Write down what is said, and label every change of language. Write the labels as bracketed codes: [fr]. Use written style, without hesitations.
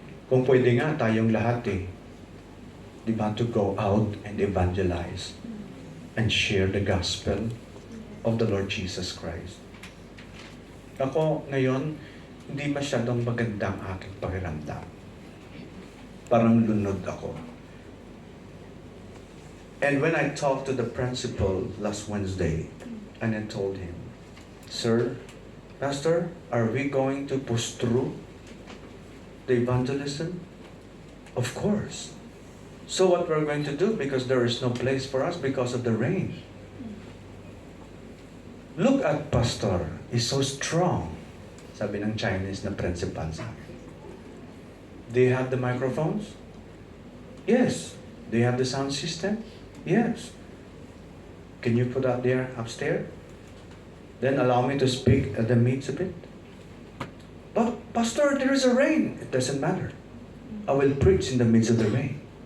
[tl] Kung pwede nga tayong lahat di ba, [en] to go out and evangelize and share the gospel of the Lord Jesus Christ. [tl] Ako ngayon, hindi masyadong maganda ang aking pakiramdam. Parang lunod ako. [en] And when I talked to the principal last Wednesday, and I told him, Sir, Pastor, are we going to push through the evangelism? Of course. So what we're going to do, because there is no place for us because of the rain. Look at Pastor, he's so strong. [tl] Sabi ng Chinese na principal sa akin. [en] Do you have the microphones? Yes. Do you have the sound system? Yes. Can you put that there upstairs? Then allow me to speak at the midst of it. But Pastor, there is a rain. It doesn't matter. I will preach in the midst of the rain.